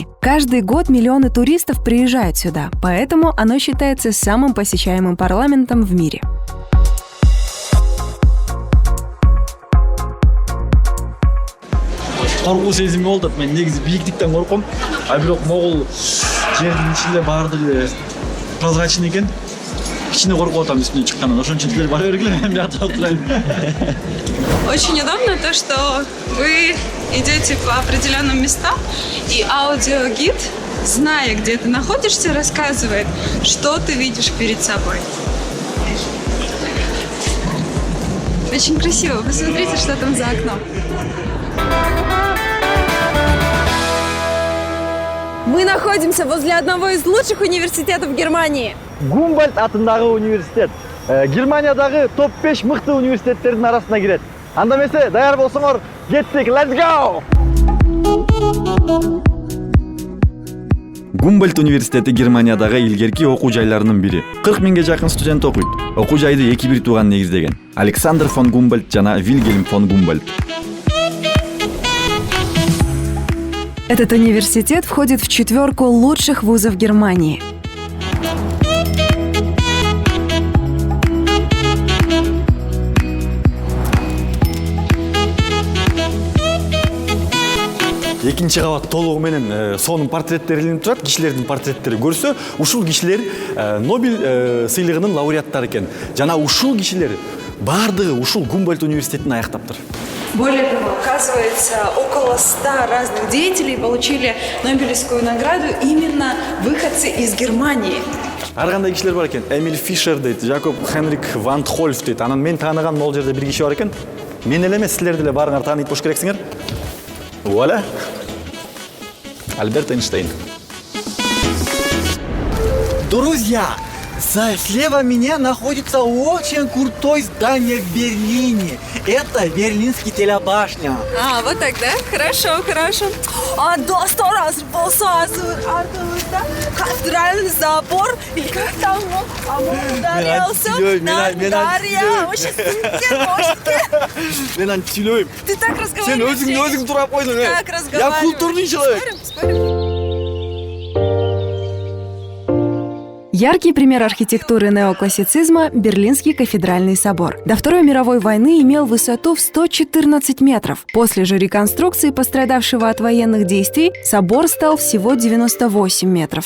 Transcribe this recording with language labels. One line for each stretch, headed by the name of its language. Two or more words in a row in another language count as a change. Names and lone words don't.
Russian: Каждый год миллионы туристов приезжают сюда, поэтому оно считается самым посещаемым парламентом в мире.
Kyrgyz: Коркуу сезими болот. Мен негизи бийиктиктен корком. А бирок могул жердин ичинде баардыгы прозрачный экен. Кичине коркуп атам үстүнө чыккандан. Ошон үчүн силер бара бергиле, мен биякта отурайын.
Russian: Очень удобно то, что вы идете по определенным местам, и аудиогид, зная, где ты находишься, рассказывает, что ты видишь перед собой. Очень красиво. Посмотрите, что там за окном. Мы находимся возле одного из лучших университетов Германии.
Kyrgyz: Гумбольдт атындагы университет. Германиядагы топ-5 мыкты университеттердин арасына кирет. Анда эмесе, даяр болсоңор, кеттик,
English: let's go!
Kyrgyz: Гумбольдт университети Германиядагы илгерки окуу жайларынын бири. 40 миңге жакын студент окуйт. Окуу жайды эки бир тууган негиздеген. Александр фон Гумбольдт жана Вильгельм фон Гумбольдт.
Russian: Этот университет входит в 4 лучших вузов Германии.
Kyrgyz: Экинчи кабат толугу менен сонун портреттери илинип турат. Кишилердин портреттери көрсө, ушул кишилер Нобель сыйлыгынын лауреаттары экен. Жана ушул кишилер баардыгы ушул Гумбольдт университетин аяктаптыр.
Russian: Более того, оказывается, около 100 разных деятелей получили Нобелевскую награду именно выходцы из Германии.
Kyrgyz: Ар кандай кишилер бар экен. Эмиль Фишер дейт, Якоб Хенрик ван Хольф дейт. Анан мен тааныган могул жерде бир киши бар экен. Мен эле эмес, силер деле баарыңар тааныйт болуш керексиңер. Вуаля. Альберт Эйнштейн.
Russian: Друзья, слева меня находится очень крутое здание в Берлине. Это Берлинский телебашня. А, вот так, да? Хорошо, хорошо. А до 100 раз артовый, кафедральный забор, или как там он ударился на Дарья. Очень
Kyrgyz: Мен сүйлөйм.
Russian: Ты так разговариваешь.
Kyrgyz: Сен өзүң турап койдуң.
Russian: Так разговариваешь. Я культурный человек. Спорим. Яркий пример архитектуры неоклассицизма – Берлинский кафедральный собор. До Второй мировой войны имел высоту в 114 метров. После же реконструкции, пострадавшего от военных действий, собор стал всего 98 метров.